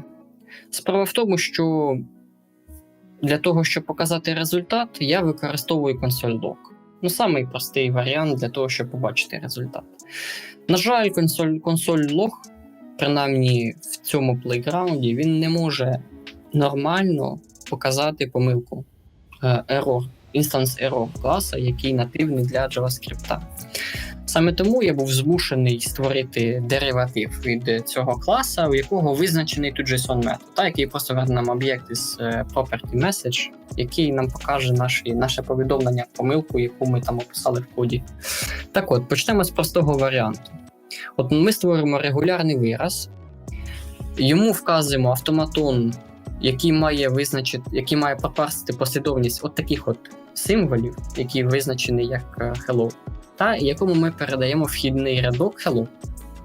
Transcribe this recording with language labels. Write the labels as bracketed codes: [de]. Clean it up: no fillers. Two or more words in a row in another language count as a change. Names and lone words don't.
[uk] Справа в тому, що для того, щоб показати результат, я використовую console.log. Самий простий варіант для того, щоб побачити результат. На жаль, console.log, принаймні в цьому плейграунді, він не може нормально показати помилку [en] instance error [uk] класа, який нативний для JavaScript. Саме тому я був змушений створити дериватив від цього класа, у якого визначений тут JSON метод, який просто верне нам об'єкт із [en] property message, [uk] який нам покаже наше повідомлення, помилку, яку ми там описали в коді. Так от, почнемо з простого варіанту. От ми створимо регулярний вираз, йому вказуємо автоматон, який має пропарсити послідовність от таких от символів, які визначені як hello, якому ми передаємо вхідний рядок hello.